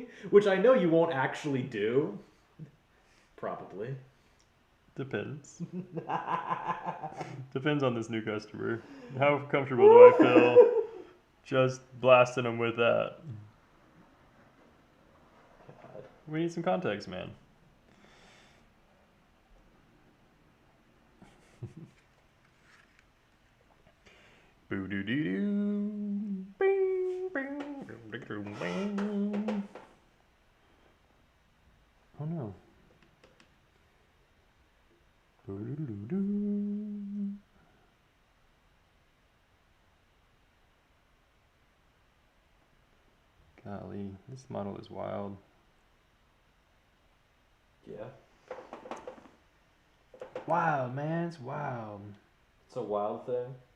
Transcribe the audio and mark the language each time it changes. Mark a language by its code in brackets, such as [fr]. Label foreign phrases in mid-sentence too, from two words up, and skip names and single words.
[en] Which I know you won't actually do. Probably. Depends. Depends on this new customer. How comfortable do I feel just blasting them with that? God. We need some context, man. Boo doo doo doo. Bing, bing, bing, bing. Oh no. Boo doo doo doo. Golly, this model is wild. Yeah. Wild, man, it's wild. It's a wild thing.